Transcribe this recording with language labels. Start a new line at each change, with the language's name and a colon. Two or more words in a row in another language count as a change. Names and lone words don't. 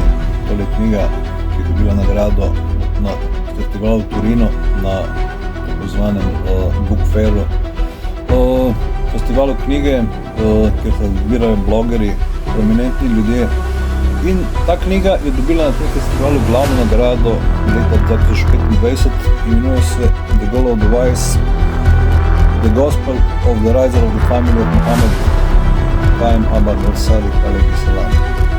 Slovenian: Tole je knjiga, ki je dobila nagrado na festivalu v Torinu, na tako zvanem
English: book fairu.
Slovenian: Festivalu knjige, kjer se zbirajo blogerji, prominentni ljudje. In ta knjiga je dobila na tem festivalu glavno nagrado leta 2025, imenuje se The Goal of the Wise, The Gospel of the Riser of the Family of Muhammad, Qaima,